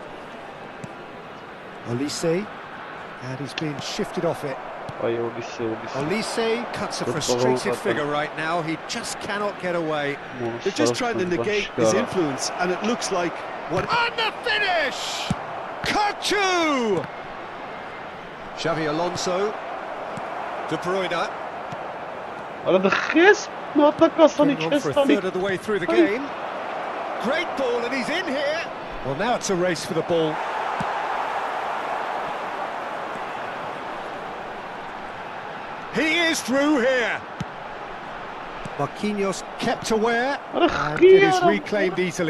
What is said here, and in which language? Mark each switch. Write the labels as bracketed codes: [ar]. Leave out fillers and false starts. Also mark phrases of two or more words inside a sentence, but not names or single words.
[en] Olise. And he's being shifted off it. Olise cuts a frustrated figure right now. He just cannot get away. They're just trying to negate his influence, and it looks like what... And the finish! Kukçu! Xavi Alonso. De Bruyne. [tr] Arada hız [en] On for a third of the way through the game. Great ball, and he's in here. Well, now it's a race for the ball. He is through here. Marquinhos kept aware, and it is reclaimed easily.